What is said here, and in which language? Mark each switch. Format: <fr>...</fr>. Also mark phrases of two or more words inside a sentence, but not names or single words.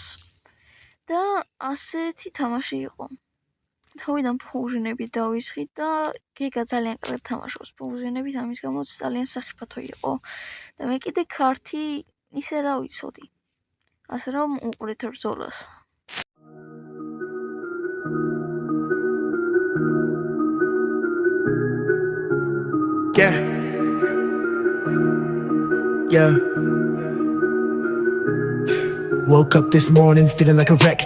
<ka>და ასეთი თამაში იყო. თავიდან ფუჟინები დავისხით და გეგა ძალიან კარგად თამაშობს ფუჟინებით, ამის გამოც ძალიან სახიფათო იყო. და მე კიდე ქართი ისე რა ვიცოდი. ასე რომ უყურეთ ბრძოლას.</ka> <en>Yeah. Woke up this morning feeling like a wreck.</en>